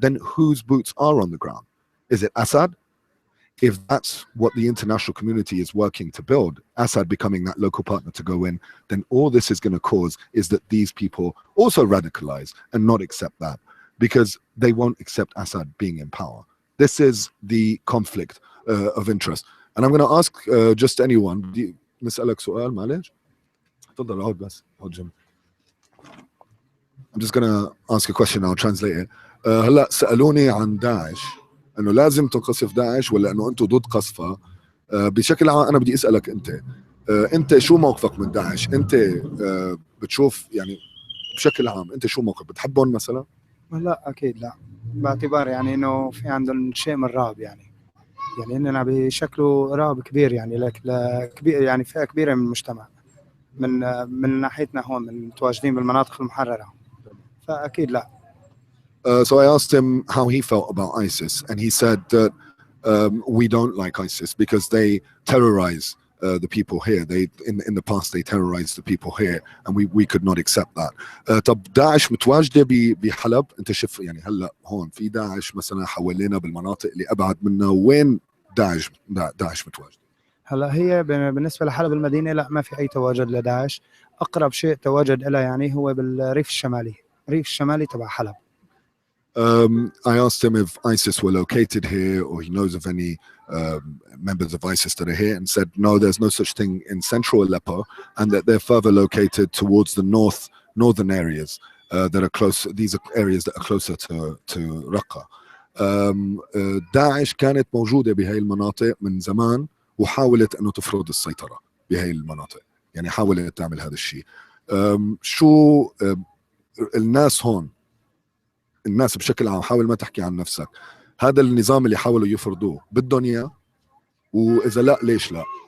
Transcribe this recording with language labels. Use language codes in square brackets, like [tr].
[en] Then whose boots are on the ground? Is it Assad? If that's what the international community is working to build, Assad becoming that local partner to go in, then all this is going to cause is that these people also radicalize and not accept that, because they won't accept Assad being in power. This is the conflict of interest. And I'm going to ask just anyone, [ar] نسألك سؤال معلش؟ تفضل اقعد بس اقعد جنبي. [en] I'm just going to ask a question, I'll translate it. [ar] هلا سألوني عن داعش، انه لازم تنقصف داعش ولا انه انتم ضد قصفها. بشكل عام انا بدي اسألك انت شو موقفك من داعش؟ انت بتشوف يعني بشكل عام انت شو موقفك؟ بتحبهم مثلا؟ لا اكيد لا، باعتبار يعني انه في عندهم شيء من الرعب، يعني اننا بشكله رعب كبير، يعني كبير، يعني فئه كبيره من المجتمع من ناحيتنا هون، من متواجدين بالمناطق المحرره، فاكيد لا. [en] So I asked him how he felt about ISIS, and he said that we don't like ISIS because they terrorize the people here. In the past they terrorized the people here, and we could not accept that. [ar] طب داعش متواجده بحلب؟ انت شوف يعني هلا هون في داعش مثلا حوالينا بالمناطق اللي ابعد منا، وين داعش متواجده؟ هلا هي بالنسبه لحلب المدينه لا، ما في اي تواجد لداعش. اقرب شيء تواجد لها يعني هو بالريف الشمالي، الريف الشمالي تبع حلب. [en] I asked him if ISIS were located here, or he knows of any members of ISIS that are here, and said no, there's no such thing in central Aleppo, and that they're further located towards the northern areas that are close. These are areas that are closer to Raqqa. [ar] داعش كانت موجودة بهاي المناطق من زمان، وحاولت أنه تفرض السيطرة بهاي المناطق، يعني حاولت تعمل هذا الشيء. شو الناس هون، الناس بشكل عام، حاول ما تحكي عن نفسك، هذا النظام اللي حاولوا يفرضوه بدهم اياه؟ واذا لا ليش لا؟